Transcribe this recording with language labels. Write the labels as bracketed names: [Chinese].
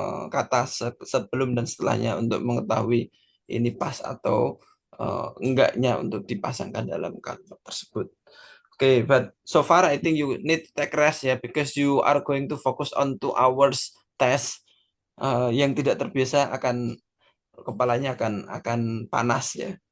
[Indonesian] kata sebelum dan setelahnya untuk mengetahui ini pas atau enggaknya untuk dipasangkan dalam kalimat tersebut. [English] Okay, but so far I think you need to take rest ya, because you are going to focus on 2 hours test. [Indonesian] Yang tidak terbiasa akan kepalanya akan panas ya.